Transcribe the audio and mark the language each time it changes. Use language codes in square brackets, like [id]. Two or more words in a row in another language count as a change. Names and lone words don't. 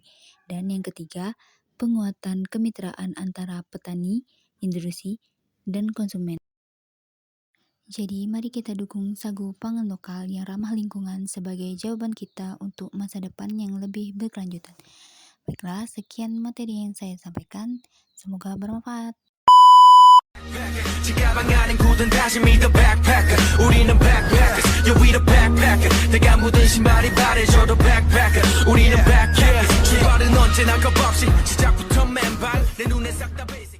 [id] Dan yang ketiga, penguatan kemitraan antara petani, industri, dan konsumen. Jadi, mari kita dukung sagu pangan lokal yang ramah lingkungan sebagai jawaban kita untuk masa depan yang lebih berkelanjutan. Baiklah, sekian materi yang saya sampaikan. Semoga bermanfaat. [ko] 지가방 안엔 굳은 다짐이 [en] the backpacker [ko] 우리는 [en] backpackers yeah we the backpacker [ko] 내가 묻은 신발이 바래져도 backpacker 우리는 backpackers 출발은 언제나 겁없이 시작부터 맨발 내 눈에 싹 다